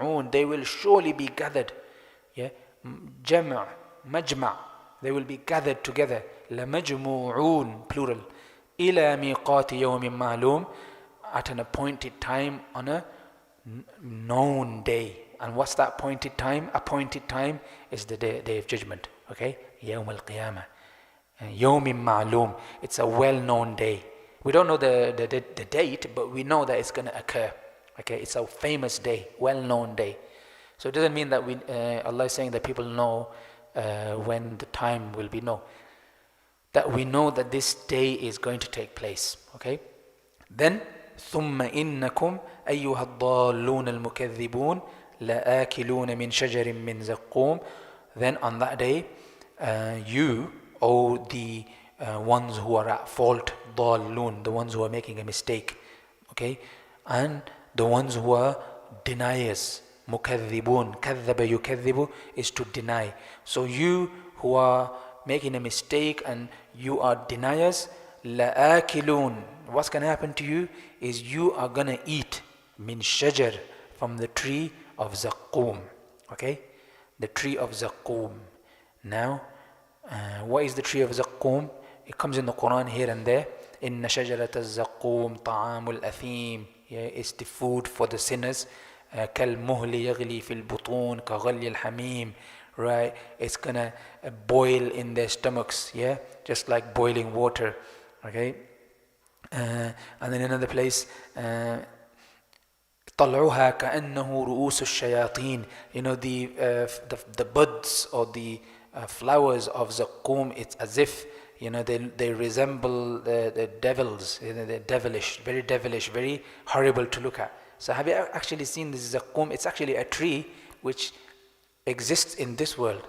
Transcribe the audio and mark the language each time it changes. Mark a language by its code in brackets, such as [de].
[en] they will surely be gathered, yeah, majma', they will be gathered together, [ar] لَمَجْمُوعُونَ, [en] plural, [ar] إِلَى مِيقَاتِ يَوْمٍ مَعْلُومٍ, [en] at an appointed time, on a known day. And what's that appointed time? Appointed time is the day of judgment. Okay, [ar] يوم القيامة, يوم معلوم. [en] It's a well-known day. We don't know the date, but we know that it's going to occur. Okay, it's a famous day, well-known day. So it doesn't mean that Allah is saying that people know when the time will be. No, that we know that this day is going to take place. Okay, then [ar] ثم إنكم أيها الضالون المكذبون لآكلون من شجر من زقوم. [en] Then on that day, you, O the ones who are at fault, [ar] ضالون, [en] the ones who are making a mistake, okay, and the ones who are deniers, [ar] مكذبون, كذب يكذب [en] is to deny. So you who are making a mistake and you are deniers, [ar] لآكلون, [en] what's going to happen to you is you are going to eat [ar] min shajar, [en] from the tree of Zaqqum. Okay, the tree of Zaqqum. Now, what is the tree of Zaqqum? It comes in the Quran here and there. [ar] Inna shajarat al-Zaqqum ta'amul athim. [en] Yeah, it's the food for the sinners. [ar] Kal muhli yaghli fil butun ka ghali al-hamim. [en] Right, it's gonna boil in their stomachs. Yeah, just like boiling water. Okay, and then another place. [ar] طلعها كأنه رؤوس الشياطين. [en] The buds or the flowers of Zaqqum, it's as if they resemble the devils. They're devilish, very horrible to look at. So have you actually seen this Zaqqum? It's actually a tree which exists in this world.